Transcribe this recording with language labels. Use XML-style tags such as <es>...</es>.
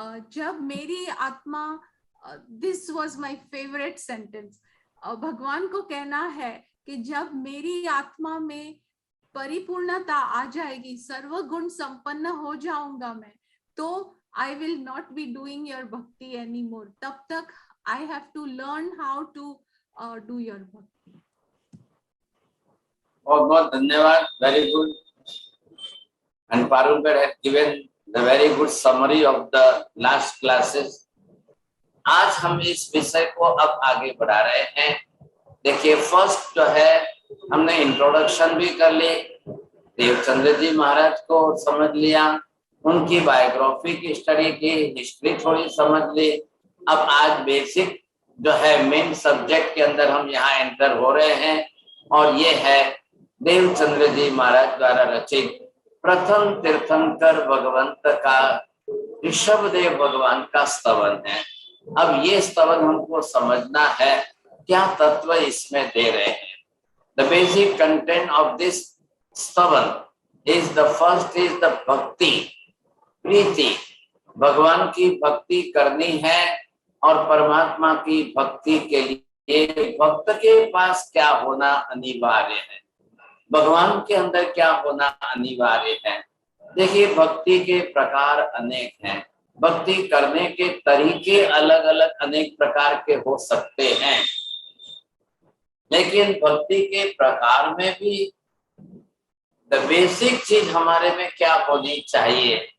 <hi>जब मेरी आत्मा,</hi> <en>this was my favourite sentence,</en> <hi>भगवान को कहना है कि जब मेरी आत्मा में परिपूर्णता आ जाएगी, सर्वगुण संपन्न हो जाऊंगा मैं, तो</hi> <en>I will not be doing your bhakti anymore.</en> <hi>तब तक</hi> <en>I have to learn how to do your bhakti.</en> <hi>बहुत बहुत धन्यवाद,</hi> <en>Very good. And Parulkar had given the very good summary of the last classes.</en> <hi>आज हम इस विषय को अब आगे बढ़ा रहे हैं। देखिए, फर्स्ट जो है हमने इंट्रोडक्शन भी कर ली, देवचंद्र जी महाराज को समझ लिया, उनकी बायोग्राफी की स्टडी की, हिस्ट्री थोड़ी समझ ली। अब आज बेसिक जो है मेन सब्जेक्ट के अंदर हम यहाँ एंटर हो रहे हैं, और ये है देवचंद्र जी महाराज द्वारा रचित प्रथम तीर्थंकर भगवंत का, ऋषभदेव भगवान का स्तवन है। अब ये स्तवन हमको समझना है, क्या तत्व इसमें दे रहे हैं।</hi> <en>The basic content of this stavan is the first is the bhakti, priti.</en> <hi>भगवान की भक्ति करनी है, और परमात्मा की भक्ति के लिए भक्त के पास क्या होना अनिवार्य है, भगवान के अंदर क्या होना अनिवार्य है। देखिए, भक्ति के प्रकार अनेक हैं, भक्ति करने के तरीके अलग अलग अनेक प्रकार के हो सकते हैं, लेकिन भक्ति के प्रकार में भी</hi> <en>the basic</en> <hi>चीज हमारे में क्या होनी चाहिए।</hi>